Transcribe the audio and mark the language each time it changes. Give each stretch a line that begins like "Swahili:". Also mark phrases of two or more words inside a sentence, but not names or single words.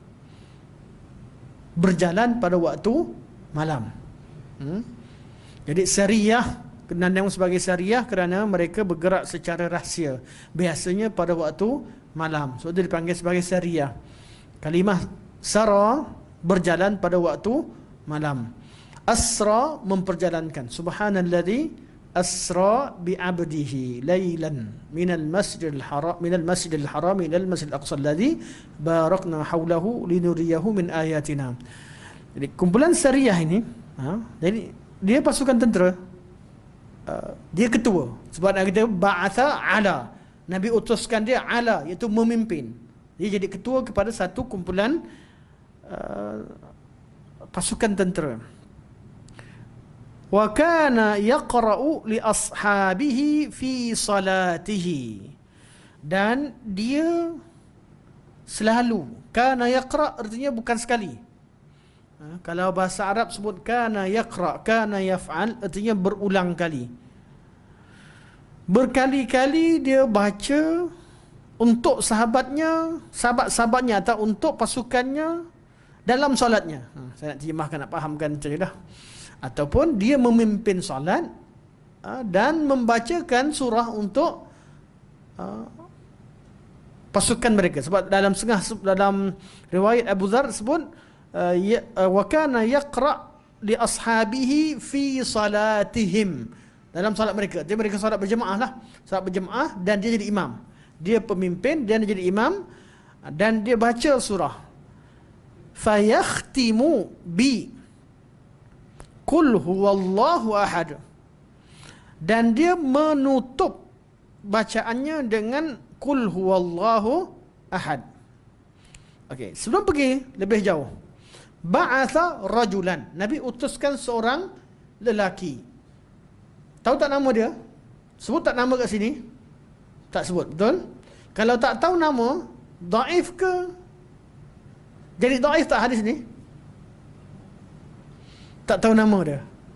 Malay: Berjalan pada waktu malam. Jadi sariyah dinamakan sebagai sariyah kerana mereka bergerak secara rahsia, biasanya pada waktu malam. So dia dipanggil sebagai sariyah. Kalimah sara, berjalan pada waktu malam.
Arabic: Asra, memperjalankan. سبحان الذي أسرى بعبده ليلا من المسجد الحرام إلى المسجد الأقصى الذي باركنا حوله لنريه من آياتنا.
Malay: Jadi kumpulan sariyah ini, jadi dia pasukan tentera, dia ketua. Sebab nak kata
Arabic: بعث على,
Malay: Nabi utuskan dia ala, iaitu memimpin. Dia jadi ketua kepada satu kumpulan pasukan tentera.
Arabic: وكان يقرأ لأصحابه في صلاته,
Malay: dan dia selalu,
Arabic: كان يقرأ'
Malay: artinya bukan sekali. Kalau bahasa Arab sebut
Arabic: كان يقرأ، كان يفعل,
Malay: artinya berulang kali. Berkali-kali dia baca untuk sahabat-sahabatnya atau untuk pasukannya dalam solatnya. Saya nak terjemahkan, nak fahamkan macam ni dah. Ataupun dia memimpin solat dan membacakan surah untuk pasukan mereka. Sebab dalam riwayat Abu Dzar sebut
Arabic: وكان يقرأ لأصحابه في صلاتهم.
Malay: dalam solat mereka. Jadi mereka solat berjemaah lah. Solat berjemaah dan dia jadi imam. Dia pemimpin dan dia jadi imam dan dia baca surah.
Arabic: فيختم بقل هو الله أحد.
Malay: Dan dia menutup bacaannya dengan
Arabic: قل هو الله أحد.
Malay: Okey, sebelum pergi lebih jauh.
Arabic: بعث رجلا.
Malay: Nabi utuskan seorang lelaki. Tahu tak nama dia? Sebut tak nama kat sini? Tak sebut, betul? Kalau tak tahu nama, daif ke? Jadi daif tak hadis ni? Tak tahu nama dia.